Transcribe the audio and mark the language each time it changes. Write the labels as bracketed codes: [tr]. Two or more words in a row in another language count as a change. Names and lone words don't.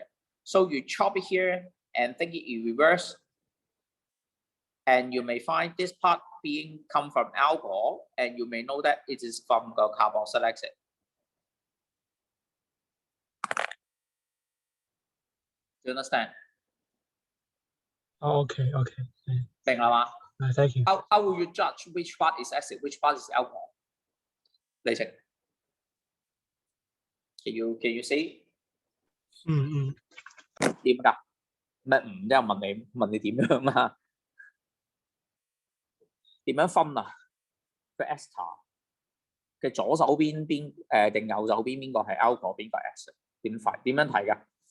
[en] So you chop it here and think it in reverse. And you may find this part being come from alcohol, and you may know that it is from the carboxylic acid. Do you understand? Oh, okay. [yue] 明啦嘛？ [en] Thank you. How will you judge which part is acid, which part is alcohol? 李晴 ，Can you see? [yue] 點㗎？咩唔？因為問你點樣嘛？點樣分啊？個 ester 嘅左手邊定右手邊邊個係 alcohol， 邊個係 acid？點樣睇㗎？